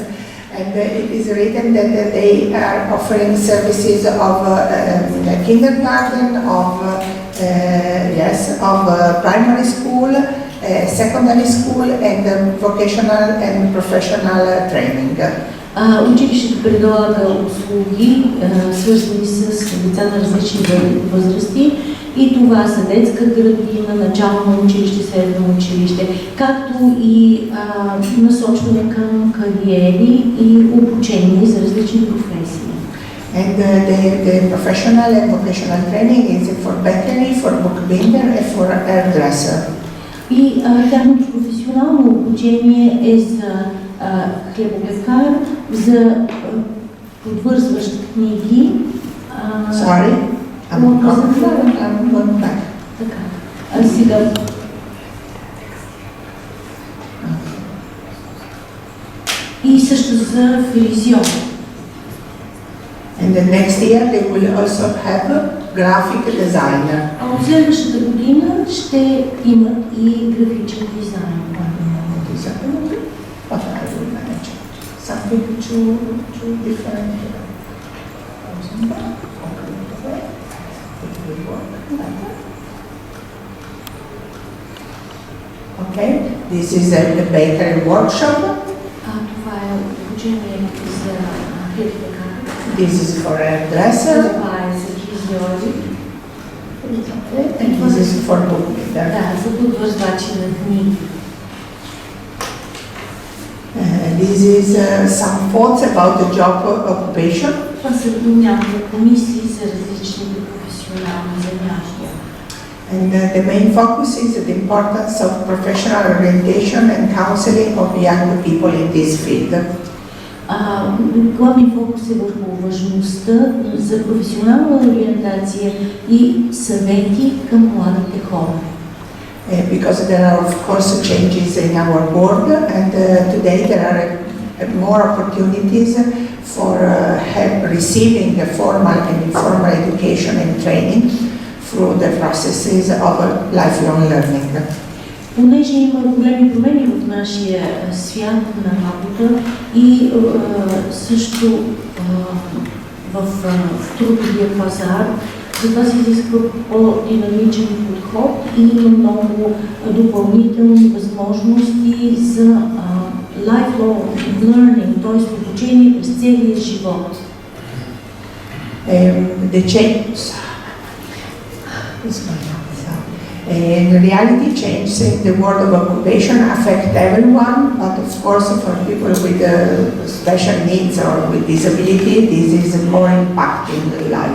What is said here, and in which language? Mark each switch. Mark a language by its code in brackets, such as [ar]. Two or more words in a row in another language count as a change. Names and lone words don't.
[en] And it is written that they are offering services of kindergarten, of primary school, secondary school, and vocational and professional training. [bg] Училището предлага услуги, свързани с деца на различни възрасти, и това са детска градина, начално училище, средно училище, както и насочване към кариери и обучение за различни професии. [en] And the professional and vocational training is for bakery, for bookbinder, and for hairdresser. [bg] И тяхното професионално обучение е за хлебопекар, за подвързващ книги. [en] Sorry, I'm going back. [bg] Така. Сега. И също за фризьор. [en] And the next year they will also have a graphic designer. [bg] А от следващата година ще имат и графичен дизайн. [en] What I will manage. Something too different. Okay, this is the bakery workshop. [bg] Това е обучение за хлебопекар. [en] This is for a dresser. [bg] Това е за фризьори. [en] And this is for bookbinder. [bg] Да, за подвързвачи на книги. [en] This is some thoughts about the job occupation. [bg] Това са няколко мисли за различните професионални занятия. [en] And the main focus is the importance of professional orientation and counseling of young people in this field. [bg] Главният фокус е върху важността за професионална ориентация и съвети към младите хора. [en] Because there are of course changes in our world, and today there are more opportunities for receiving a formal and informal education and training through the processes of lifelong learning. [bg] Понеже има големи промени в нашия свят на работа и също в трудовия пазар, затова се изисква по-динамичен подход и има много допълнителни възможности за [en] lifelong learning, [bg] т.е. обучение през целия живот. [en] The change. In reality, change in the world of occupation affect everyone, but of course for people with special needs or with disability, this is more impacting life.